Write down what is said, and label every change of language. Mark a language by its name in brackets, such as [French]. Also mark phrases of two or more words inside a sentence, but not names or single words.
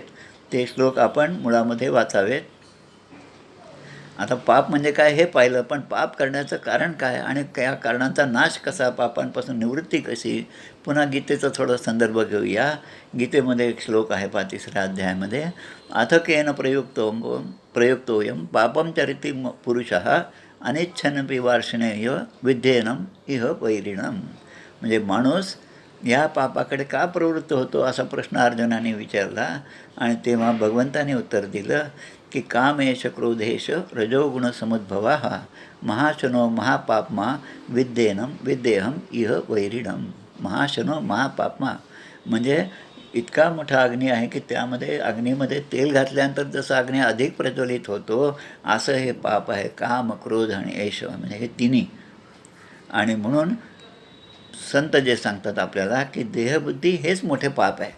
[Marathi] ते श्लोक आपण मुळामध्ये वाचावेत. आता पाप म्हणजे काय हे पाहिलं, पण पाप करण्याचं कारण काय आणि या कारणांचा नाश कसा, पापांपासून निवृत्ती कशी. पुन्हा गीतेचा थोडा संदर्भ घेऊया. गीतेमध्ये एक श्लोक आहे 3व्या अध्यायामध्ये, [Sanskrit] अथ केन प्रयुक्तोयम पापम चरिती पुरुषः अनिच्छनपि वार्षणेय विद्येनम इह वैरिणम. [Marathi] म्हणजे माणूस या पापाकडे का प्रवृत्त होतो असा प्रश्न अर्जुनाने विचारला. आणि तेव्हा भगवंताने उत्तर दिलं की [Sanskrit] कामेश क्रोधेश रजोगुण समुद्भवा महाशनो महापापमा विद्येहम इह वैरिणम. महाशनो महापापमा [Marathi] म्हणजे इतका मोठा अग्नी आहे की त्यामध्ये अग्नीमध्ये तेल घातल्यानंतर जसं अग्नी अधिक प्रज्वलित होतो असं हे पाप आहे. काम क्रोध आणि ऐश म्हणजे हे तिन्ही. आणि म्हणून संत जे सांगतात आपल्याला की देहबुद्धी हेच मोठे पाप आहे.